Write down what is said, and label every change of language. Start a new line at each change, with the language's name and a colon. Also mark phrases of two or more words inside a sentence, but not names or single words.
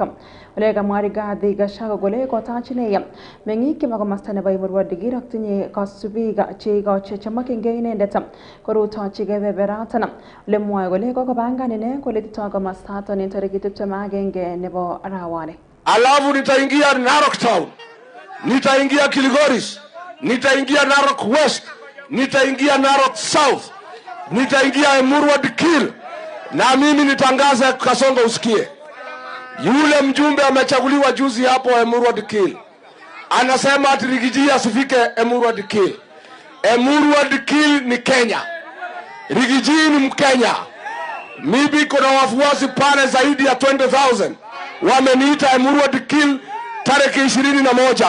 Kalenjin: Ole kamwa Rigathi Gachagua kole kotach ine meng'ik chebo komosta nebo Emurua Dikir ak tinye kasubik cheikochi chemokyingei inendet korutochi kebeberatan. Ole mwoe kole kokopangan ine kole titoi komostaton en tarikit 21 nebo arawani.
Swahili: Alafu nitaingia Narok Town, nitaingia Kilgoris, nitaingia Narok West, nitaingia Narok South, nitaingia Emurua Dikir, na mimi nitangaza Kasongo usikie. Yule mjumbe amechaguliwa juzi hapo Emurua Dikir anasema ati Rigiji asifike Emurua Dikir. Emurua Dikir ni Kenya, Rigiji ni Mkenya. Mimi kuna wafuasi pale zaidi ya 20,000 wameniita Emurua Dikir tarehe 21.